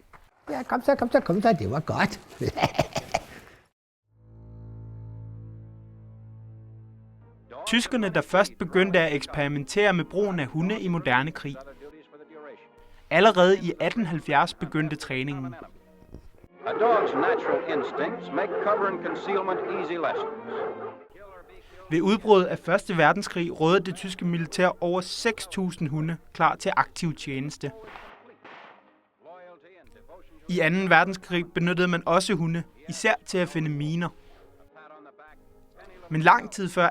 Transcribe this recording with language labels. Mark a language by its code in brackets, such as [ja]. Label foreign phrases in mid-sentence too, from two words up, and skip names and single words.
[da] Ja, kom så. Det var godt. Tyskerne, der først begyndte at eksperimentere med brugen af hunde i moderne krig. Allerede i 1870 begyndte træningen. [en] A dog's natural instincts make cover and concealment easy lessons. [da] Ved udbruddet af 1. verdenskrig rådede det tyske militær over 6.000 hunde klar til aktiv tjeneste. I 2. verdenskrig benyttede man også hunde, især til at finde miner. Men lang tid før 2.